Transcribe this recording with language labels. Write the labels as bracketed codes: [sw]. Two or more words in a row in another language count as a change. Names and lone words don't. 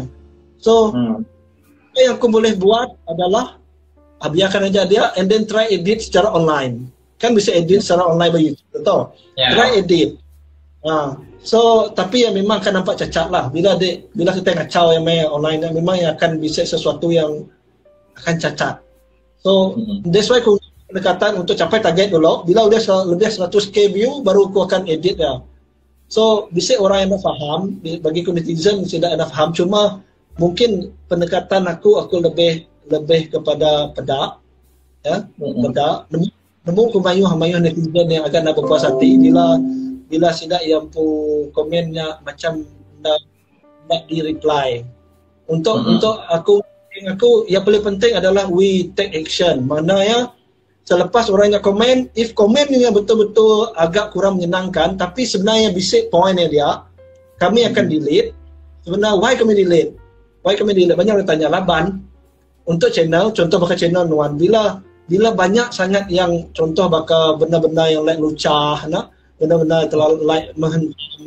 [ms] So, yang aku boleh buat adalah biarkan aja dia [en] and then try edit [ms] secara online. Kan bisa edit secara online bagi YouTube, betul? [en] Yeah. Try edit. [ms] So, tapi yang memang akan nampak cacat lah. Bila kita ngacau yang main online, memang akan bisa sesuatu yang akan cacat. So, [en] that's why [ms] aku pendekatan untuk capai target dulu. Bila udah lebih 100k view, baru aku akan edit ya. So, bisa orang yang dah faham, bagi netizen tidak ada faham, cuma mungkin pendekatan aku lebih kepada pedak, ya, pedak. [iba] Nemu kemayuh [ms] netizen yang agak nak berpuas hati bila tidak yang komennya macam nak di reply. Untuk aku yang paling penting adalah [en] we take action. [ms] Mana ya selepas orangnya komen, if komennya betul-betul agak kurang menyenangkan, tapi sebenarnya bisik poinnya dia, kami akan delete. Sebenarnya why kami delete? Banyak orang tanya laban untuk channel, contoh bakal channel Nuan. Bila banyak sangat yang contoh bakal benda-benda yang like lucah, benda-benda terlalu like menghentam.